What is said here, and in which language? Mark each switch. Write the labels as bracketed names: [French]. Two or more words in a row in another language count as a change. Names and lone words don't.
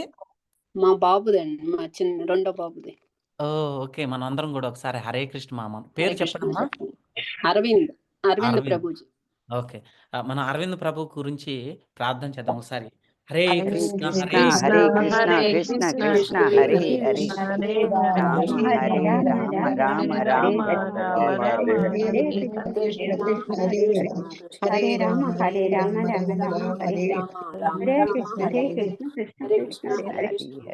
[Telugu] మా బాబుదండి, మా రెండో బాబుది. ఓకే, మనం అందరం కూడా ఒకసారి [Sanskrit] హరే కృష్ణ [Telugu] మామ [Sanskrit] హరే [Telugu] పేరు [Sanskrit] కృష్ణ [Telugu] చెప్పండమ్మా. చెప్పండి. అరవింద్ అరవింద్. ప్రభుజీ. ఓకే, మన అరవింద్ ప్రభు గురించి ప్రార్థన చేద్దాం ఒకసారి. [Sanskrit] హరే కృష్ణ కృష్ణ హరే హరే కృష్ణ కృష్ణ కృష్ణ హరే హరే రామ హరే రామ రామ రామ హరే హరే. హరే రామ హరే రామ రామ రామ హరే హరే. రామ రామ హరే రామ కృష్ణ హరే హరే హరే. కృష్ణ కృష్ణ హరే కృష్ణ కృష్ణ హరే హరే హరే. హరి హరి.